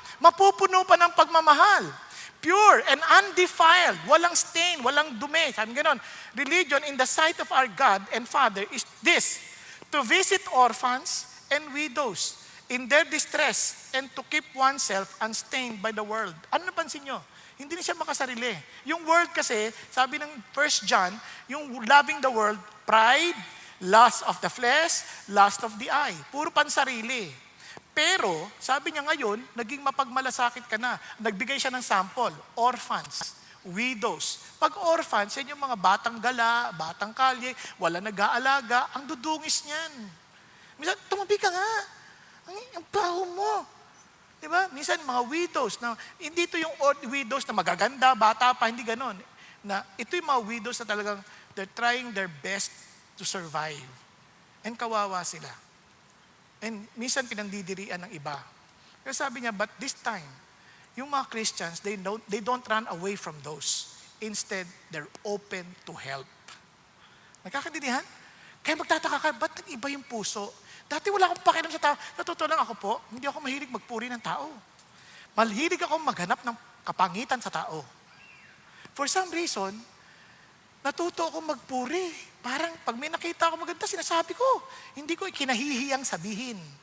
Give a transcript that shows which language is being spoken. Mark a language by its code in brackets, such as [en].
[tl] Mapupuno pa ng pagmamahal. Pure and undefiled, walang stain, walang dumi. [en] Sabi ganon, religion in the sight of our God and Father is this, to visit orphans and widows in their distress and to keep oneself unstained by the world. [tl] Ano napansin nyo? Hindi na siya makasarili. [en] Yung world kasi, sabi ng 1 John, yung loving the world, pride, lust of the flesh, lust of the eye. [tl] Puro pansarili. Pero, sabi niya ngayon, naging mapagmalasakit ka na. Nagbigay siya ng sample, orphans, widows. Pag orphans, yan yung mga batang gala, batang kalye, wala nag-aalaga, ang dudungis niyan. Minsan, tumabi ka nga. Ang baho mo. Diba? Minsan, mga widows, na, hindi ito yung widows na magaganda, bata pa, hindi ganon. Na, ito yung mga widows na talagang, [en] they're trying their best to survive. [tl] And kawawa sila. And minsan pinandidirian ng iba. Kaya sabi niya, but this time, yung mga Christians, [en] they don't run away from those. Instead, they're open to help. [tl] Nagkakaintindihan? Kaya magtataka ka, ba't nag-iba yung puso? Dati wala akong pakialam sa tao. Natuto lang ako po, hindi ako mahilig magpuri ng tao. Mahilig ako maghanap ng kapangitan sa tao. For some reason, natuto ako magpuri. Parang pag may nakita ako maganda, sinasabi ko. Hindi ko ikinahihiyang sabihin.